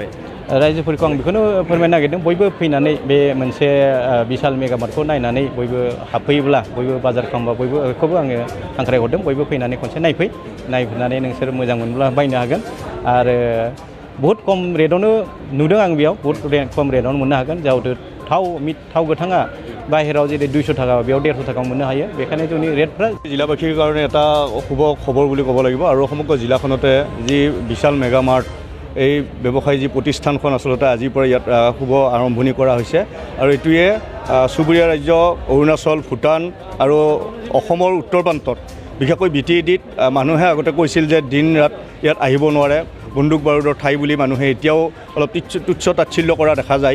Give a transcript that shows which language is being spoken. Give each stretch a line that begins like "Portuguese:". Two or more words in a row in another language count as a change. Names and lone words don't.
Bodo: रायजोफोरखौ आं बेखौनो फोरमायनो नागिरदों, बयबो फैनानै बे मोनसे विशाल मेगा मार्टखौ नायनानै बयबो हाबफैयोब्ला, बयबो बाजार खालामबा बयबो बेखौबो आङो हांख्रायहरदों, बयबो फैनानै खनसे नायफैनानै नोंसोर मोजां मोनब्ला बायनो हागोन। आरो बहुत खम रेटआवनो नुदों आं, बेयाव बहुत खम रेटआवनो मोननो हागोन। जिहेतु थाव गोथाङा बाहेराव जेरै 200 टाका बेयाव 150 टाकायाव मोननो हायो, बेखायनो जोंनि रेटफ्रा
Assamese: জিলাবাসীৰ কাৰণে এটা শুভ খবৰ বুলি ক'ব লাগিব। আৰু সমগ্ৰ জিলাখনতে যি বিশাল মেগা মাৰ্ট এই ব্যৱসায়ী যি প্ৰতিষ্ঠানখন আচলতে আজিৰ পৰা ইয়াত শুভ আৰম্ভণি কৰা হৈছে। আৰু এইটোৱে চুবুৰীয়া ৰাজ্য অৰুণাচল, ভূটান আৰু অসমৰ উত্তৰ প্ৰান্তত বিশেষকৈ BTEDত মানুহে আগতে কৈছিল যে দিন ৰাত ইয়াত আহিব নোৱাৰে, বন্দুক বাৰুদৰ ঠাই বুলি মানুহে এতিয়াও অলপ তুচ্ছ তাচ্ছিল্য কৰা দেখা যায়।